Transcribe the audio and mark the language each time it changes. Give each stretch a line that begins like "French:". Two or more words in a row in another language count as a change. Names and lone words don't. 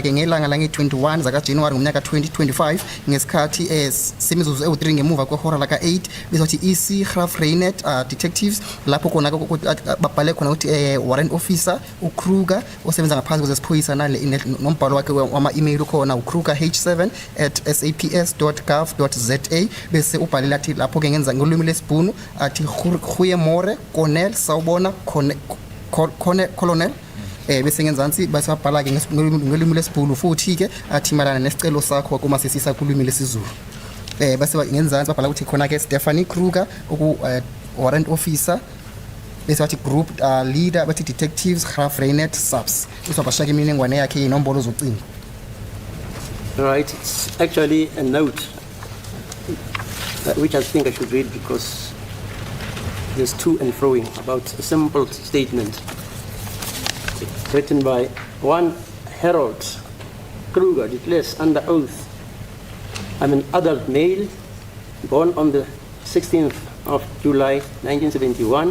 Zulu: ke ngelanga la nge-21 zakaJanuwari ngomnyaka 2025 ngesikhathi semizuzu ewu-3 ngemuva kwehora laka-8 bese bathi EC Graf Renet detectives lapho khona babhale khona ukuthi
English: warrant officer
Zulu: uKruger osebenza ngaphansi kwezesiphoyisa nale nombhalo wakhe wama-email khona uKruger h7@saps.gov.za bese ubhale lathi lapho ke ngenza ngolwimi lesibhunu athi
Afrikaans: goeie môre
Zulu: Colonel sawubona Colonel bese ngenzansi basabhala ke ngolimi lesibhulu futhi ke athi malana nesicelo sakho kuma sisisa kulwimi lesizulu base ngenzansi babhala ukuthi khona ke Stephanie Kruger
English: warrant officer
Zulu: bese bathi
English: group leader
Zulu: bathi detectives Graf Renet subs usabashaka imininingwane yakhe inombolo zocingo.
English: Right, it's actually a note which I think I should read because there's to and froing about a simple statement written by one Harold Kruger, declares under oath, I'm an adult male, born on the 16th of July 1971.